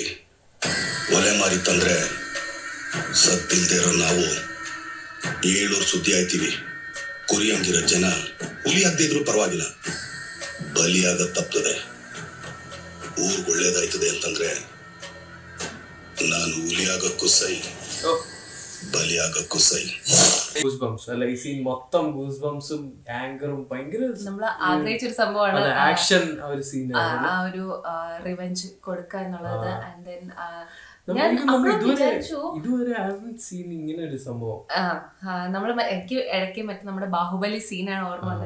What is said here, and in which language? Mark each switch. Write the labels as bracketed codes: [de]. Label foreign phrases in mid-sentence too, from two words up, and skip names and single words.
[kn] ಒಲೆ ಮಾರಿ ತಂದ್ರೆ ಸತ್ತಿಲ್ದೇ ಇರೋ ನಾವು 7 ಸುದ್ದಿ ಆಯ್ತೀವಿ. ಕುರಿ ಹಂಗಿರೋ ಜನ ಹುಲಿ ಆಗದಿದ್ರು ಪರವಾಗಿಲ್ಲ, ಬಲಿಯಾಗ ತಪ್ತದೆ. ಊರ್ ಒಳ್ಳೇದಾಯ್ತದೆ ಅಂತಂದ್ರೆ ನಾನು ಹುಲಿಯಾಗಕ್ಕೂ ಸೈ, ಬಲಿಯಾಗಕ್ಕೂ ಸೈ. [ml] ഗൂസ്ബംസ് അല്ല ഈ സീൻ മൊത്തം ഗൂസ്ബംസും ആങ്കറും ഭയങ്കര നമ്മൾ ആഗ്രഹിച്ചൊരു സംഭവമാണ്. ആക്ഷൻ ഒരു സീൻ, ആ ഒരു റിവെഞ്ച് കൊടുക്കുക എന്നുള്ളത്. [en] and then [ml] ഇതുവരെ ഇങ്ങനെ ഒരു സംഭവം എനിക്ക് ഇടയ്ക്ക് മറ്റേ നമ്മുടെ ബാഹുബലി സീനാണ് ഓർമ്മ വന്നത്.